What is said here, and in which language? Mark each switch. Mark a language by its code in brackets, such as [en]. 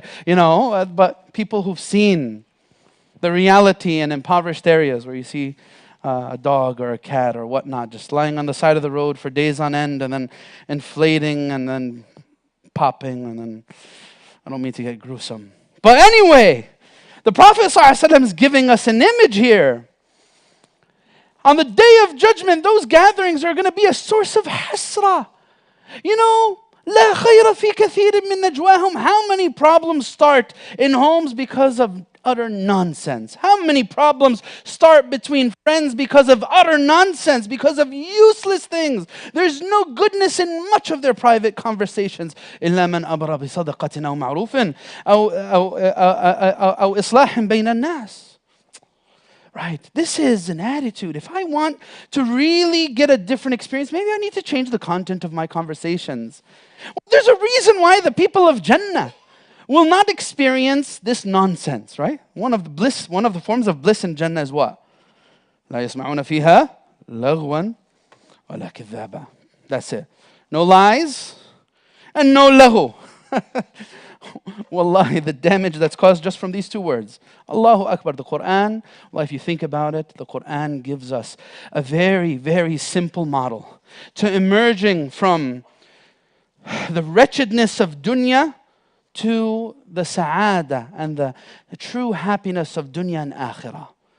[en] You know, but people who've seen the reality in impoverished areas where you see a dog or a cat or whatnot just lying on the side of the road for days on end and then inflating and then popping and then, I don't mean to get gruesome. But anyway, The Prophet ﷺ is giving us an image here. On the day of judgment, those gatherings are going to be a source of hasra. You know, [ar] لا خير في كثير من نجواهم. [en] How many problems start in homes because of utter nonsense? How many problems start between friends because of utter nonsense, because of useless things? There's no goodness in much of their private conversations. [ar] إلا من أمر بصدقة أو معروف أو إصلاح بين الناس. [en] Right, this is an attitude. If I want to really get a different experience, maybe I need to change the content of my conversations. There's a reason why the people of Jannah will not experience this nonsense, right? One of the forms of bliss in Jannah is what? [ar] لا يسمعون فيها لغوا ولا كذابا. [en] That's it. No lies and no lahu. Wallahi, the damage that's caused just from these two words. Allahu Akbar, the Quran. Well, if you think about it, the Quran gives us a very, very simple model to emerging from the wretchedness of dunya to the sa'ada and the true happiness of dunya and akhirah.